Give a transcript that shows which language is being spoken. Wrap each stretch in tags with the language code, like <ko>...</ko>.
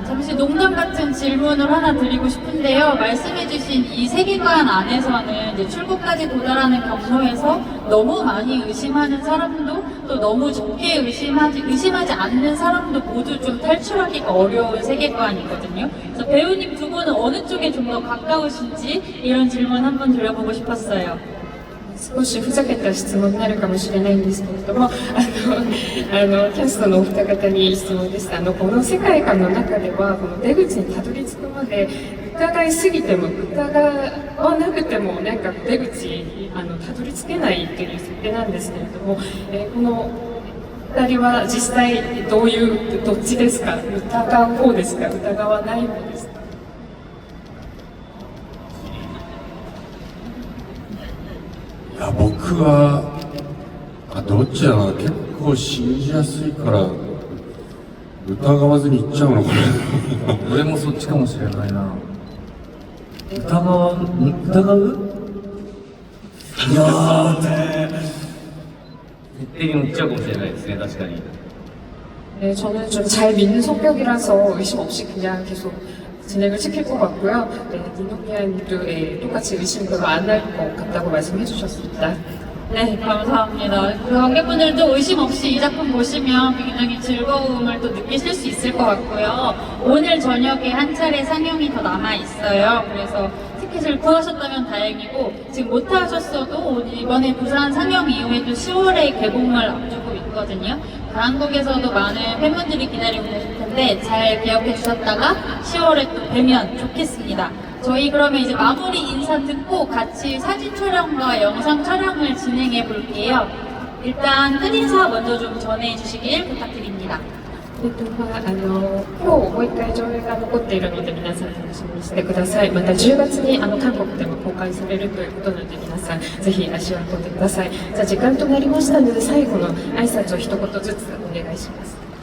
<ko>잠시 농담 같은 질문을 하나 드리고 싶은데요. 말씀해주신 이 세계관 안에서는 이제 출구까지 도달하는 경로에서 너무 많이 의심하는 사람도 또 너무 적게 의심하지 않는 사람도 모두 좀 탈출하기가 어려운 세계관이거든요. 그래서 배우님 두 분은 어느 쪽에 좀 더 가까우신지 이런 질문 한번 드려보고 싶었어요.</ko> <ja>少しふざけた質問になるかもしれないんですけれども、キャストのお二方に質問です。この世界観の中では、この出口にたどり着くまで、疑いすぎても、疑わなくても、なんか出口にたどり着けないという設定なんですけれども、この二人は実際どっちですか？疑う方ですか？疑わない方ですか？いや僕はどっちだろう、結構信じやすいから疑わずにいっちゃうのかな。俺もそっちかもしれないな。疑ういやーね、決定に乗っちゃうかもしれないですね、確かに。</ja> <ko>네, 저는 좀 잘 믿는 성격이라서 의심 없이 그냥 계속 진행을 시킬 것 같고요. 네, 니노미아님도 똑같이 의심 별로 안 할 것 같다고 말씀해 주셨습니다. 네, 감사합니다. 그 관객분들도 의심 없이 이 작품 보시면 굉장히 즐거움을 또 느끼실 수 있을 것 같고요. 오늘 저녁에 한 차례 상영이 더 남아있어요. 그래서 티켓을 구하셨다면 다행이고, 지금 못하셨어도 이번에 부산 상영 이후에도 10월에 개봉을 앞두고 있거든요. 한국에서도 많은 팬분들이 기다리고 계실 텐데 잘 기억해 주셨다가 10월에 또 뵈면 좋겠습니다. 저희 그러면 이제 마무리 인사 듣고 같이 사진 촬영과 영상 촬영을 진행해 볼게요. 일단 끝인사 먼저 좀 전해 주시길 부탁드립니다.</ko> <ja>今日もう一回上映が残っているので皆さん楽しみにしてください。また10月に韓国でも公開されるということなので皆さんぜひ足を運んでください。じゃあ時間となりましたので最後の挨拶を一言ずつお願いします。</ja>